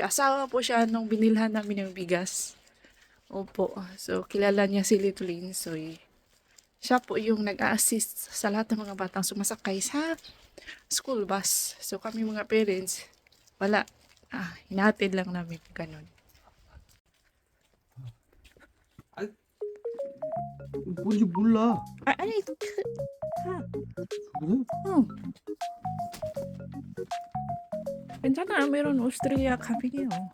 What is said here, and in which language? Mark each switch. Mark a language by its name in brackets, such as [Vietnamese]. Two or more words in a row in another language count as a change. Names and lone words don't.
[Filipino] Asawa po siya nung binilhan namin ng bigas. Opo, so kilala niya si Little Insoy. Siya po yung nag-a-assist sa lahat ng mga batang sumasakay sa school bus. So kami mga parents, wala, hinatid lang namin ganun. [Korean] 뭔지 몰라. 아니, 그래? 괜찮아. [Filipino] meron Austria kabinyo.